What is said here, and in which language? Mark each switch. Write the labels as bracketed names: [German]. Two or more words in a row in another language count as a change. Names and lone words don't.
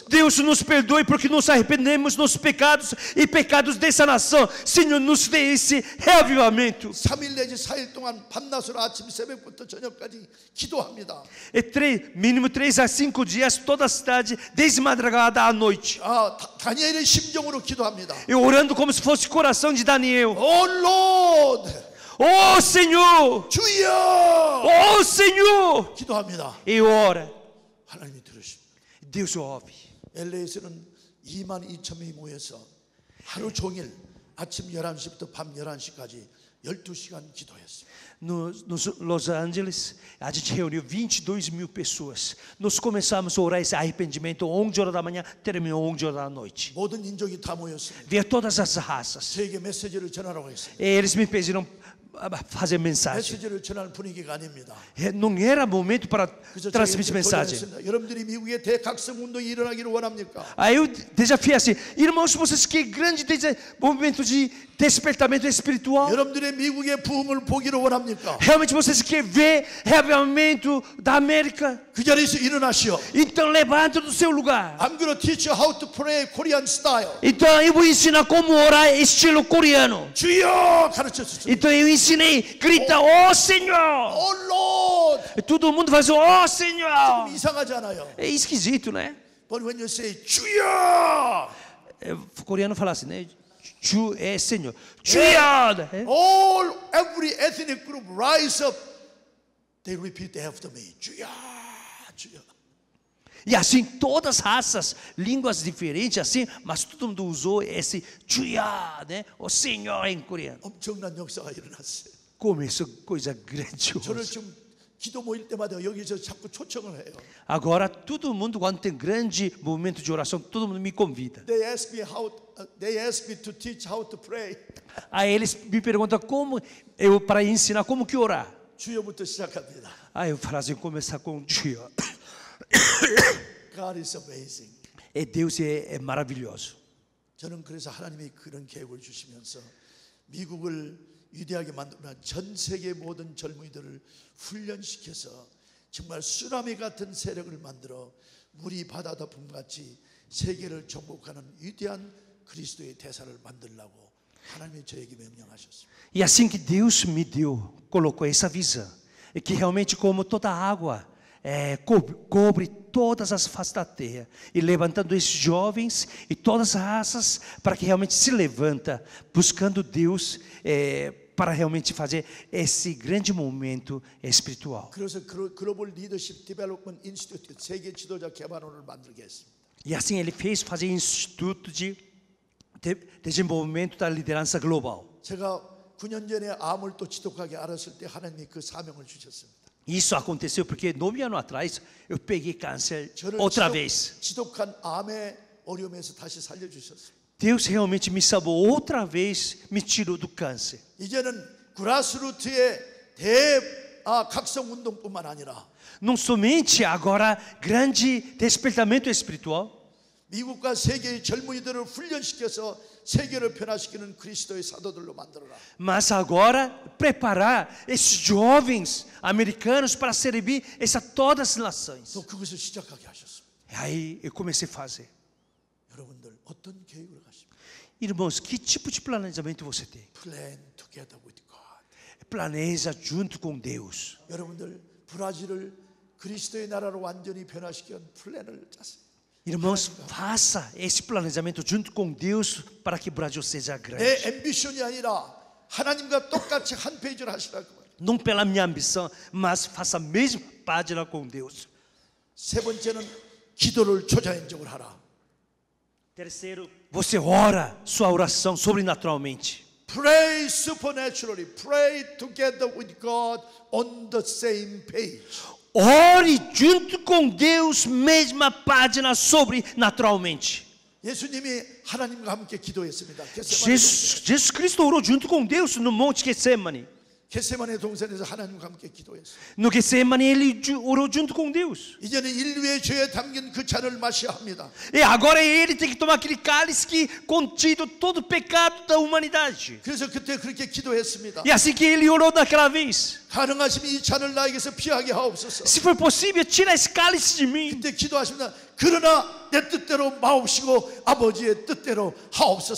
[Portuguese] Deus nos perdoe porque nos arrependemos nos pecados e pecados dessa nação. Senhor, nos dê esse reavivamento. [Korean] 3일 내지 4일 동안 밤낮으로 아침 새벽부터 저녁까지 기도합니다. [Portuguese] Mínimo 3 a 5 dias, toda a cidade, desde madrugada à noite. [Korean] 다니엘의 심정으로 기도합니다. [Portuguese] E orando como se fosse o coração de Daniel. [English] Oh Lord, [Portuguese] Oh Senhor! [Korean] 주여! [Portuguese] Oh Senhor! [Korean] 기도합니다. [Portuguese] E ora. [Korean] 하나님이 들으십니다. [Portuguese] Deus ouve. [Korean] LA에서는 22,000명이 모여서 하루 종일 아침 11시부터 밤 11시까지 12시간 기도했습니다. [Portuguese] Nos Los Angeles, a gente reuniu 22.000 pessoas. Nós começamos a orar esse arrependimento 11 horas da manhã, terminou 11 horas da noite. [Korean] 모든 인종이 다 모였습니다. [Portuguese] Via todas as raças. [Korean] 저에게 메시지를 전하라고 했습니다. [Portuguese] Eles me pediram fazer mensagem. [Korean] 메시지를 전하는 분위기가 아닙니다. [Portuguese] Não era momento para [Korean] 그래서 [Portuguese] transmitir [Korean] 제가 [Portuguese] mensagem. [Korean] 도전했습니다. 여러분들이 미국의 대각성 운동이 일어나기를 원합니까? [Portuguese] Aí eu desafiei assim, irmãos, vocês querem grande movimento de despertamento espiritual? [Korean] 여러분들의 미국의 부흥을 보기를 원합니까? [Portuguese] Realmente vocês querem ver reavivamento da América? [Korean] 그 자리에서 일어나시오. [Portuguese] Então levanta do seu lugar. [English] I'm going to teach you how to pray Korean style. [Portuguese] Então eu vou ensinar como orar estilo coreano. [Korean] 주여 가르쳤습니다. [Portuguese] Então eu ensinei, grita, ó Senhor! [English] Oh Lord. [Portuguese] E todo mundo faz, ó [Korean] 좀 [Portuguese] Senhor! [Korean] 이상하잖아요. [Portuguese] É esquisito, né? [English] But when you say 주여, [Portuguese] O coreano fala assim, né? Ju é Senhor. [Korean] 주여! né? [English] every ethnic group rise up. They repeat after me. [Korean] 주여, 주여. [Portuguese] E assim todas as raças, línguas diferentes, assim, mas todo mundo usou esse 주여, né? O Senhor em coreano. [Korean] 엄청난 역사가 일어났어요. [Portuguese] Começou coisa [Korean] 저를 [Portuguese] grandiosa. [Korean] 지금 기도 모일 때마다 여기서 자꾸 초청을 해요. [Portuguese] Agora todo mundo, quando tem grande movimento de oração, todo mundo me convida. [English] They ask me to teach how to pray. [Portuguese] Aí eles me perguntam como eu para ensinar como que orar. [Korean] 주여부터 시작합니다. [Portuguese] Aí eu falo assim, começar com 주여. [English] God is amazing. [Portuguese] É Deus é maravilhoso. [Korean] 저는 그래서 하나님이 그런 계획을 주시면서 미국을 위대하게 만들면 전 세계 모든 젊은이들을 훈련시켜서 정말 쓰나미 같은 세력을 만들어 물이 바다 덮음같이 세계를 정복하는 위대한 그리스도의 대사를 만들라고 하나님이 저에게 명령하셨습니다. [Portuguese] E assim que Deus me deu, colocou essa visão, é que realmente como toda água cobre todas as faces da terra, e levantando esses jovens e todas as raças para que realmente se levanta, buscando Deus para realmente fazer esse grande momento espiritual. [Korean] 그래서 글로벌 리더십 디벨롭먼트 인스티튜트 세계 지도자 개발원을 만들게 했습니다. [Portuguese] E assim ele fez fazer instituto de desenvolvimento da liderança global. [Korean] 제가 9년 전에 암을 또 지독하게 앓았을 때 하나님이 그 사명을 주셨습니다. [Portuguese] Isso aconteceu porque 9 anos atrás eu peguei câncer [Korean] 저를 [Portuguese] outra vez. [Korean] 지독한 암의 어려움에서 다시 살려주셨습니다. [Portuguese] Deus realmente me salvou outra vez, me tirou do câncer. [Korean] 이제는 그라스루트의 각성 운동뿐만 아니라 [Portuguese] Não somente agora grande despertamento espiritual, [Korean] 미국과 세계의 젊은이들을 훈련시켜서 세계를 변화시키는 그리스도의 사도들로 만들어라. [Portuguese] mas agora preparar esses jovens americanos para servir todas as nações. [Korean] 또 그것을 시작하게 하셨습니다. [Portuguese] E aí eu comecei a fazer. [Korean] 여러분들 어떤 계획으로 가십니까? [Portuguese] Irmãos, que tipo de planejamento você tem? [English] Plan together with God. [Portuguese] Planeja junto com Deus. [Korean] 여러분들 브라질을 그리스도의 나라로 완전히 변화시키는 플랜을 짰어요. [Portuguese] Irmãos, faça esse planejamento junto com Deus para que o Brasil seja grande. [Korean] 내 앰비션이 아니라 하나님과 똑같이 한 페이지를 하시라고 말이에요. [Portuguese] Não pela minha ambição, mas faça a mesma página com Deus. [Korean] 세 번째는 기도를 초자연적으로 하라. [Portuguese] Terceiro, você ora sua oração sobrenaturalmente. [English] Pray supernaturally. Pray together with God on the same page. [Portuguese] Ore junto com Deus, mesma página sobrenaturalmente. [Korean] 예수님이 하나님과 함께 기도했습니다. [Portuguese] Jesus Cristo orou junto com Deus no Monte Getsemane. [Korean] 겟세마네 동산에서 하나님과 함께 기도했어요. [Portuguese] No Getsemane ele orou junto com Deus. [Korean] 이제는 인류의 죄에 담긴 그 잔을 마셔야 합니다. [Portuguese] E agora ele tem que tomar aquele cálice que contido todo o pecado da humanidade. [Korean] 그래서 그때 그렇게 기도했습니다. [Portuguese] E assim que ele orou naquela vez. [Korean] 가능하시면 이 잔을 나에게서 피하게 하옵소서. [Portuguese] Se for possível, tira esse cálice de mim. [Korean] 그때 기도하십니다. 그러나 내 뜻대로 마옵시고 아버지의 뜻대로 하옵소서.